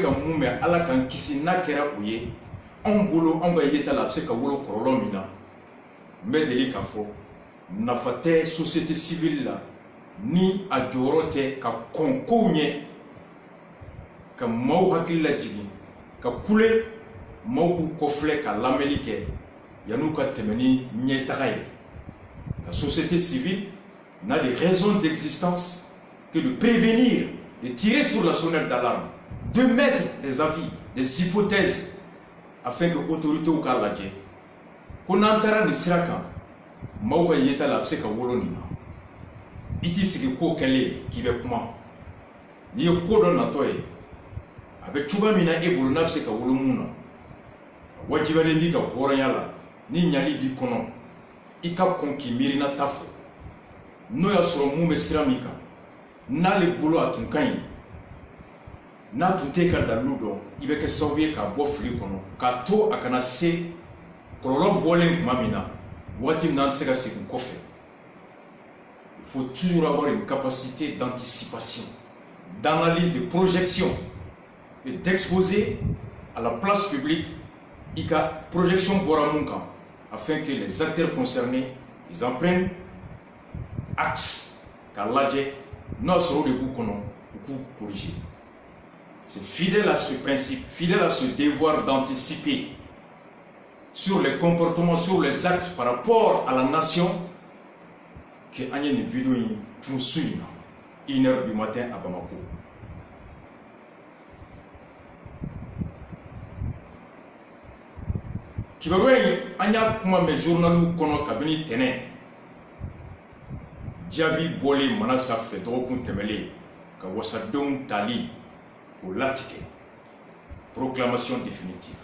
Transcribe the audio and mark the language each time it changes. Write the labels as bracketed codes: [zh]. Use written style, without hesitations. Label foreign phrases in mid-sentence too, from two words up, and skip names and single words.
[bm] ka mun mɛn ala k'an kisi n'a kɛra o ye anw bolo anw ka yeta la a bɛ se ka wolo kɔlɔlɔ min na n bɛ deli k'a fɔ nafa tɛ [fr] société civile [bm] la ni a jɔyɔrɔ tɛ ka kɔn kow ɲɛ ka maaw hakili lajigin ka kule maaw k'u kɔfilɛ ka lamɛnni kɛ yan'u ka tɛmɛ ni ɲɛtaga ye. [fr] La société civile n'a de raison d'existence que de prévenir, de tirer sur la sonnette d'alarme, de mettre des avis, des hypothèses afin que l'autorité ou [bm] k'a lajɛ ko n'an taara nin sira kan maaw ka yeta la a bɛ se ka wolo nin na i t'i sigi ko kɛlen k'i bɛ kuma n'i ye ko dɔ natɔ ye a bɛ cogoya min na e bolo n'a bɛ se ka wolo mun na wajibiyalen b'i ka hɔrɔnya la ni ɲali b'i kɔnɔ i ka kɔn k'i miirina ta fɔ n'o y'a sɔrɔ mun bɛ sira min kan n'ale bolo a tun ka ɲi n'a tun tɛ ka dalilu dɔn i bɛ kɛ sababu ye k'a bɔ fili kɔnɔ k'a to a kana se kɔlɔlɔ bɔlen tuma min na waati min na an tɛ se ka segin kɔfɛ. [fr] Il faut toujours avoir une capacité d'anticipation, d'analyse, de projection et d'exposer à la place publique [bm] i ka projection bɔra mun kan [fr] afin que les acteurs concernés ils en prennent acte [bm] k'a lajɛ n'o y'a sɔrɔ o de b'u kɔnɔ u k'u [fr] corriger. C'est fidèle à ce principe, fidèle à ce devoir d'anticiper sur les comportements, sur les actes par rapport à la nation que [bm] an ye nin vidéo in tun su in na [fr] 1h du matin à Bamako. [bm] Kibaruya in an y'a kuma mɛn journaliw kɔnɔ kabini tɛnɛn jaabi bɔlen mana sanfɛ dɔgɔkun tɛmɛlen ka wasadenw tali k'o latigɛ [fr] proclamation définitive.